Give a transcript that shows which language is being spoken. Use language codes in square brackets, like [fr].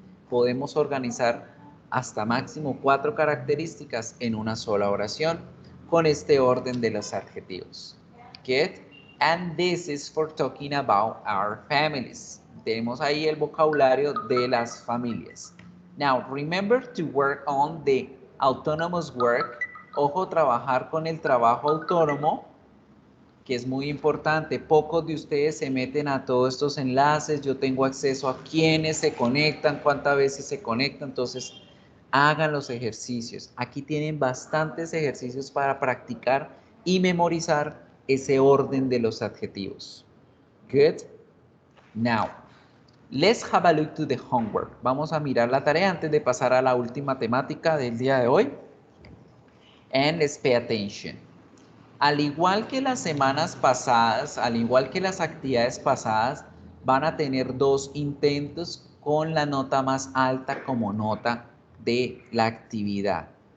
[es] Podemos organizar hasta máximo 4 características en una sola oración con este orden de los adjetivos. [en] Get? And this is for talking about our families. [es] Tenemos ahí el vocabulario de las familias. [en] Now, remember to work on the autonomous work. [es] Ojo, trabajar con el trabajo autónomo, que es muy importante. Pocos de ustedes se meten a todos estos enlaces. Yo tengo acceso a quiénes se conectan, cuántas veces se conectan. Entonces, hagan los ejercicios. Aquí tienen bastantes ejercicios para practicar y memorizar ese orden de los adjetivos. [en] Good. Now, let's have a look to the homework. [es] Vamos a mirar la tarea antes de pasar a la última temática del día de hoy. [en] And let's pay attention. [es] Al igual que las semanas pasadas, al igual que las actividades pasadas, van a tener 2 intentos con la nota más alta como nota de la actividad.